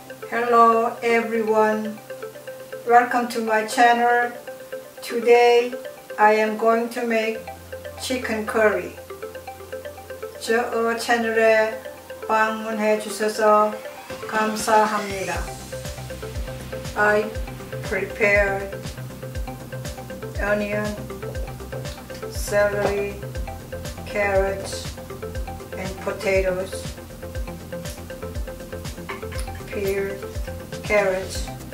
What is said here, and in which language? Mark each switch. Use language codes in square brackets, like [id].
[en] Hello everyone, welcome to my channel. Today I am going to make chicken curry. [ko] 저 채널에 방문해 주셔서 감사합니다. [en] I prepared onion, celery, carrots, and potatoes. Peeled carrots,